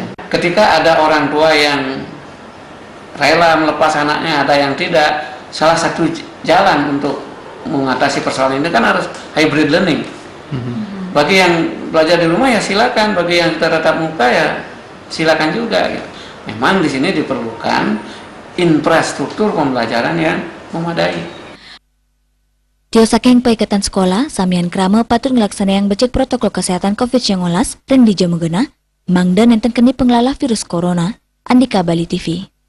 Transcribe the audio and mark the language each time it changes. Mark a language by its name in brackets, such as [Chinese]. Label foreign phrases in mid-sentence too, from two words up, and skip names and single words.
[Indonesian] Ketika ada orang tua yang rela melepas anaknya, ada yang tidak, salah satu jalan untuk mengatasi persoalan ini kan harus [English] hybrid learning. [Indonesian] Bagi yang belajar di rumah ya silakan, bagi yang tatap muka ya silakan juga gitu. Memang di sini diperlukan infrastruktur pembelajaran yang memadai. [Balinese] Tio saking paiketan sekolah, samian krama patut ngelaksana yang becek protokol kesehatan COVID-19 ring di Jamugena, mangda nenten keni pengelola virus corona, Andika Bali TV.